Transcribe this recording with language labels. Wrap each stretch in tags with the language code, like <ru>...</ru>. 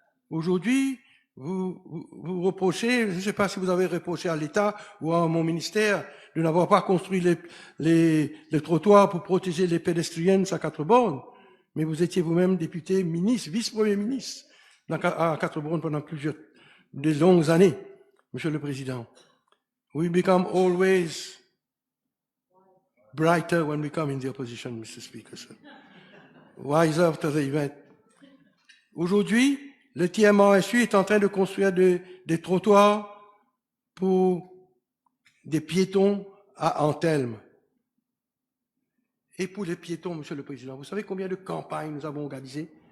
<fr>Aujourd'hui, vous reprochez, je ne sais pas si vous avez reproché à l'État ou à mon ministère de n'avoir pas construit les trottoirs pour protéger les pédestriens à 4 bornes. Mais vous étiez vous-même député, ministre, vice-premier ministre à 4 bornes pendant des longues années, Monsieur le Président.</fr> <en>We become always brighter when we come in the opposition, Mr. Speaker, sir. Wiser after the event.</en> <fr>Aujourd'hui, le TMRSU est en train de construire des trottoirs pour des piétons à Antelme. Et pour les piétons, Monsieur le Président, vous savez combien de campagnes nous avons organisées?</fr>